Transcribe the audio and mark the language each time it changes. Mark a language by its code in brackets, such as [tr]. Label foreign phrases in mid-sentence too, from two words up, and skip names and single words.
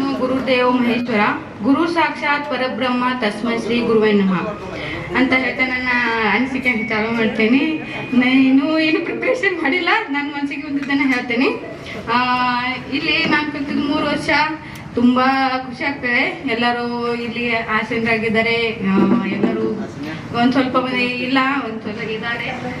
[sa] ಗುರುದೇವ ಮಹೇಶ್ವರ ಗುರು ಸಾಕ್ಷಾತ್ ಪರಬ್ರಹ್ಮ ತಸ್ಮೈ ಶ್ರೀ ಗುರುವೇ ನಮಃ [kn] ಅಂತ ಹೇಳ್ತಾ ನನ್ನ ಅನಿಸಿಕೆ ಚಾಲು ಮಾಡ್ತೇನೆ. ನಾನು ಏನು ಪ್ರಿಪ್ರೇಷನ್ ಮಾಡಿಲ್ಲ, ನನ್ನ ಮನಸ್ಸಿಗೆ ಬಂದಿದ್ದನ್ನು ಹೇಳ್ತೇನೆ. ಇಲ್ಲಿ ನಾನು ಕಲ್ತಿದ್ದು 3 ವರ್ಷ. ತುಂಬ ಖುಷಿ ಆಗ್ತದೆ. ಎಲ್ಲರೂ ಇಲ್ಲಿ ಆಸೀನರಾಗಿದ್ದಾರೆ. ಎಲ್ಲರೂ ಒಂದು ಸ್ವಲ್ಪ ಮಂದಿ ಇಲ್ಲ, ಒಂದು ಸ್ವಲ್ಪ ಇದ್ದಾರೆ.